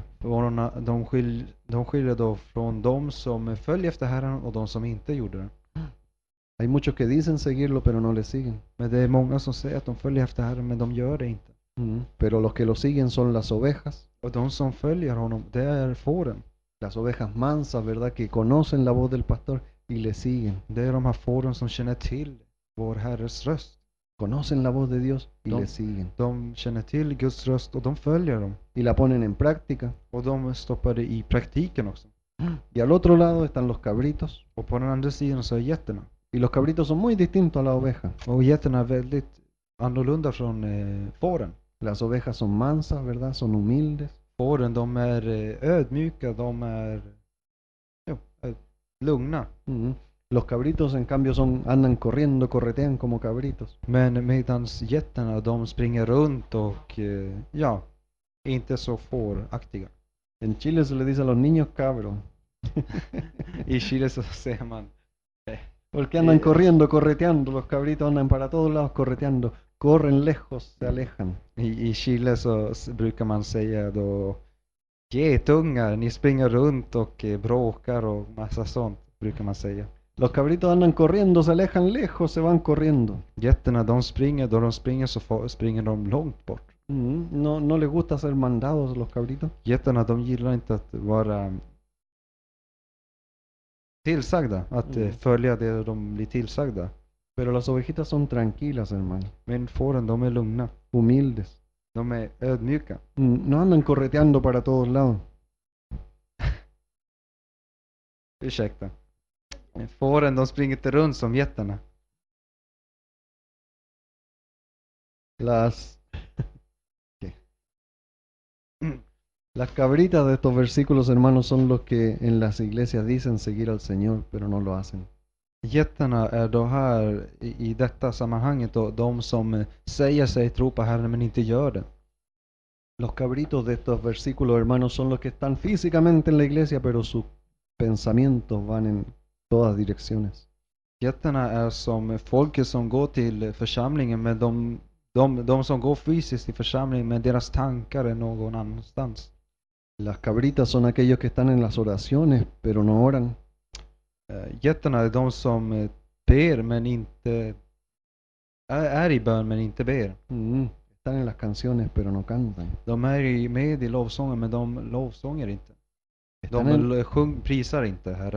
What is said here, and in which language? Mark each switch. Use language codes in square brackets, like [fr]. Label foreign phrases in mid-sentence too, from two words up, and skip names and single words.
[sv] De skiljer då från de som följer efter Herren och de som inte gjorde det. [es] Hay muchos que dicen seguirlo, pero no le siguen. [sv] Men det är många som säger att de följer efter Herren, men de gör det inte. [es] Pero los que lo siguen son las ovejas, [sv] Och de som följer honom, det är fåren. [es] las ovejas mansas, ¿verdad? Que conocen la voz del pastor y le siguen. [sv] Det är de här fåren som känner till vår Herres röst. [es] Conocen la voz de Dios y No. le siguen. [sv] De känner till Guds röst och de följer dem. [es] Y la ponen en práctica. [sv] Och de stoppar det i praktiken också. [es] Y al otro lado están los cabritos. [sv] Och på den andra sidan så är getterna. [es] Y los cabritos son muy distintos a la oveja. [sv] Och getterna är väldigt annorlunda från fåren. [es] Las ovejas son mansas, ¿verdad? Son humildes. [sv] Fåren, de är ödmjuka, de är lugna. [es] Los cabritos, en cambio, andan corriendo, corretean como cabritos. [sv] Men medans getterna, de springer runt och inte så fåraktiga. [es] En Chile se le dice a los niños cabros. [sv] I Chile så säger man [es] Porque andan corriendo, correteando. Los cabritos andan para todos lados correteando. Corren lejos, se alejan. [sv] I Chile så brukar man säga då getungar, ni springer runt och bråkar och massa sånt brukar man säga. [es] Los cabritos andan corriendo, se alejan lejos, se van corriendo. [sv] Getterna, de springer så springer de långt bort. [es] No les gusta ser mandados los cabritos. [sv] Getterna, de gillar inte att vara tillsagda, att följa det de blir tillsagda. [es] Pero las ovejitas son tranquilas, hermano. [sv] Men fåren, de är lugna. [es] Humildes. [sv] De är ödmjuka. [es] No andan correteando para todos lados. [sv] Ursäkta. Fåren, de springer inte runt som getterna. [es] Las cabritas de estos versículos, hermanos, son los que en las iglesias dicen seguir al Señor, pero no lo hacen. [sv] Getterna är då här i detta sammanhanget då, de som säger sig tro på Herren men inte gör det. [es] Los cabritos de estos versículos, hermanos, son los que están físicamente en la iglesia, pero sus pensamientos van en todas direcciones. [sv] Getterna är som folket som går till församlingen, men de som går fysiskt till församlingen, men deras tankar är någon annanstans. [es] Las cabritas son aquellos que están en las oraciones, pero no oran. [sv] Getterna är de som ber men inte är i bön men inte ber. [es] Están en las canciones, pero no cantan. [sv] De är med i lovsången men de lovsånger inte. Prisar inte Herren.